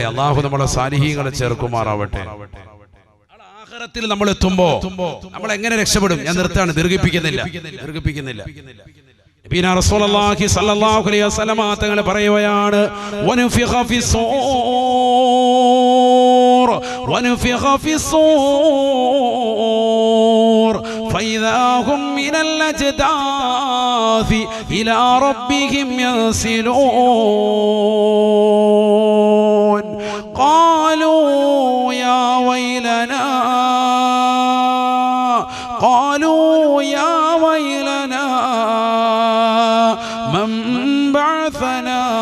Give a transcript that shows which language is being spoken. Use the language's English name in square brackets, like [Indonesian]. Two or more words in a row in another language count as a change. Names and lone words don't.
[Malayalam] അല്ലാഹു നമ്മളെ സാലിഹീങ്ങളെ ചേർക്കുമാറാവട്ടെ. ആഖിറത്തിൽ നമ്മൾ എത്തുമ്പോ നമ്മൾ എങ്ങനെ രക്ഷപ്പെടും? ഞാൻ നിർത്താണ്, ദീർഘിപ്പിക്കുന്നില്ല. [Arabic] نبينا رسول الله صلى الله عليه وسلم [Malayalam] തങ്ങൾ പറയുകയാണ്, [Arabic] ونفخ في الصور فإذا هم من الأجداث إلى ربهم ينسلون قالوا يا ويلنا من بعثنا